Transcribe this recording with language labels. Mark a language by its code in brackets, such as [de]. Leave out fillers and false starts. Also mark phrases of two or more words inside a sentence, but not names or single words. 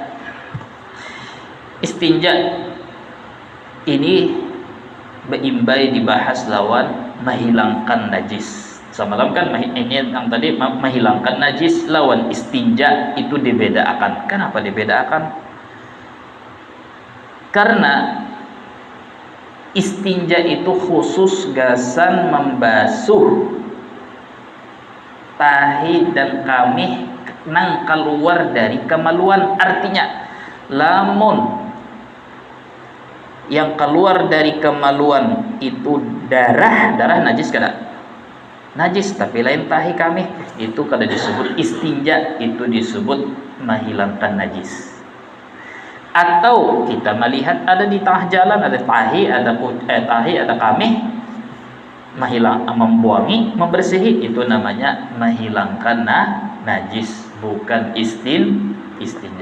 [bjn] Istinja ini beimbai dibahas lawan menghilangkan najis. Semalam kan ini yang tadi menghilangkan najis lawan istinja itu dibedakan. [id] Kenapa dibedakan? [bjn] Karena istinja itu khusus gasan membasuh tahi dan kamih nang keluar dari kemaluan. Artinya lamun yang keluar dari kemaluan itu darah najis kada? Najis, tapi lain tahi kamih itu kada disebut istinja, [id] itu disebut menghilangkan najis. [bjn] Atau kita melihat ada di tengah jalan ada tahi, ada kamih, membuangi, membersihi, itu namanya menghilangkan najis, bukan istinja.